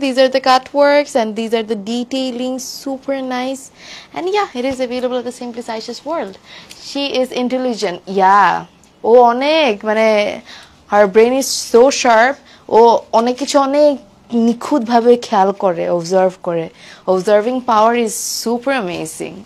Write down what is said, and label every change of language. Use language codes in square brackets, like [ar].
[en] These are the cut works and these are the detailing, super nice. And yeah, it is available at the same place, Aisha's World. She is intelligent. Yeah, [bn] ও অনেক মানে [en] her brain is so sharp. [bn] ও অনেক কিছু অনেক নিখুঁত ভাবে খেয়াল করে, observe করে। [en] Observing power is super amazing.